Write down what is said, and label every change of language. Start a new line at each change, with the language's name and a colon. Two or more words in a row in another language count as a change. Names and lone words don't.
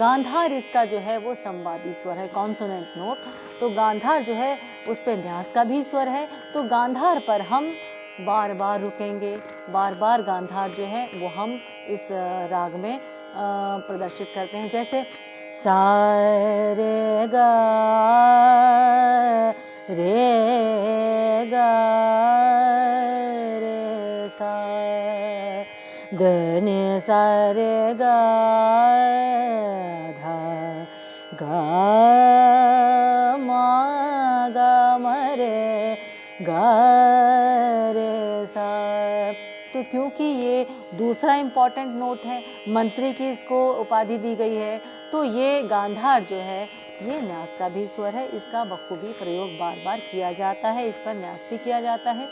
Hindi: गांधार इसका जो है वो संवादी स्वर है,
English: consonant note.
Hindi: तो गांधार जो है उस पर न्यास का भी स्वर है, तो गांधार पर हम बार बार रुकेंगे, बार बार गांधार जो है वो हम इस राग में प्रदर्शित करते हैं। जैसे सा रे गा रे सा ध नि सा रे गा धा गा म रे गा रे सा। तो क्योंकि ये दूसरा
English: important note
Hindi: है, मंत्री की इसको उपाधि दी गई है, तो ये गांधार जो है ये न्यास का भी स्वर है, इसका बखूबी प्रयोग बार बार किया जाता है, इस पर न्यास भी किया जाता है।